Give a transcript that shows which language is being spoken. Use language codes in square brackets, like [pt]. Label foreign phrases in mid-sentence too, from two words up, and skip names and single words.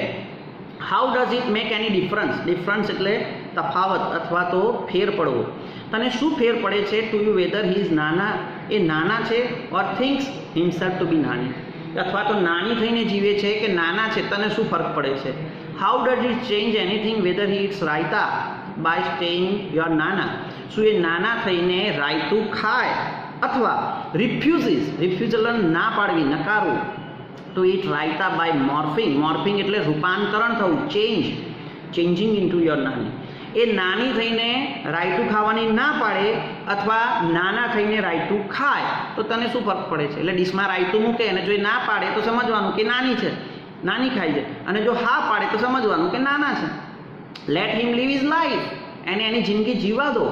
[en] How does it make any difference [gu] એટલે તફાવત અથવા તો ફેર પડવો. તને શું ફેર પડે છે? [en] to you whether he is nana, [gu] એ નાના છે, [en] or thinks himself to be nani, [gu] અથવા તો નાની થઈને જીવે છે કે નાના છે, તને શું ફરક પડે છે? [en] how does it change anything whether he eats raita, by staying your nana. [gu] શું એ નાના થઈને રાયતું ખાય અથવા રિફ્યુઝલ ના પાડવી, નકારવું, [en] to eat રાયતા by morphing [gu] એટલે રૂપાંતરણ થવું, [en] changing into your nani. [gu] એ નાની થઈને રાયતું ખાવાની ના પાડે અથવા નાના થઈને રાયતું ખાય તો તને શું ફરક પડે છે? એટલે ડીશમાં રાયતું મૂકે અને જો એ ના પાડે તો સમજવાનું કે નાની છે, નાની ખાઈ છે, અને જો હા પાડે તો સમજવાનું કે નાના છે. [en] Let him live his life, [gu] એને એની જિંદગી જીવા દો.